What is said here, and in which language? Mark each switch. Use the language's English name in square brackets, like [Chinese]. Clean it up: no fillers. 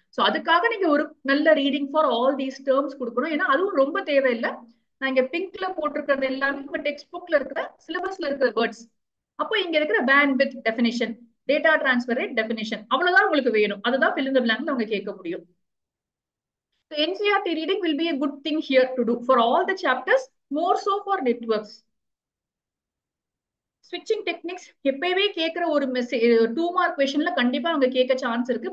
[Tamil] So அதுக்காக நீங்க ஒரு நல்ல reading [English] for all these terms [Tamil] கொடுக்கணும். ஏன்னா அதுவும் ரொம்ப தேவையில்லை. நான் இங்க பிங்க்ல போட்டிருக்கிறது எல்லாமே உங்க டெக்ஸ்ட் புக்ல இருக்கிற சிலபஸ்ல இருக்கிற வேர்ட்ஸ். அப்போ இங்க இருக்கிற pant with definition, data transfer rate definition அவ்வளவுதான் உங்களுக்கு வேணும். அதுதான் fill in the blankல அவங்க கேட்க முடியும். [English] So NCERT reading will be a good thing here to do for all the chapters, more so for networks. [Tamil] ஸ்விட்சிங் டெக்னிக்ஸ் எப்பயுமே கேட்கிற ஒரு மெசேஜ் 2 மார்க் கொஸ்டின்ல கண்டிப்பா அவங்க கேட்க சான்ஸ் இருக்கு.